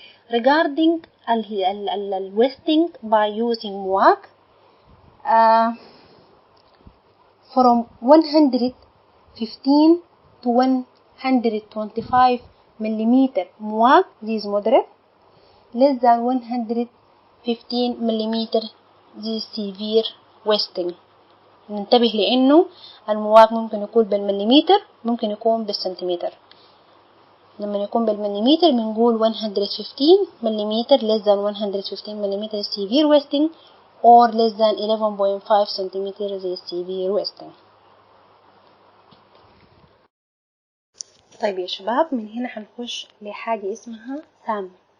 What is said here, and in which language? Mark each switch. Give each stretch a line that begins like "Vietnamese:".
English: Regarding wasting by using MWAC, from 115 to 125 millimeter MWAC, this is moderate. Less than 115 millimeter, this is severe wasting.
Arabic: ننتبه لأنه المواك ممكن يكون بالمليمتر، ممكن يكون بالسنتيمتر. لما يكون بالمليمتر بنقول
English: 115 millimeter, less than 115 millimeter is severe wasting, or less than 11.5 centimeter is severe wasting.
Arabic: طيب يا شباب، من هنا هنخش لحاجة اسمها SAM.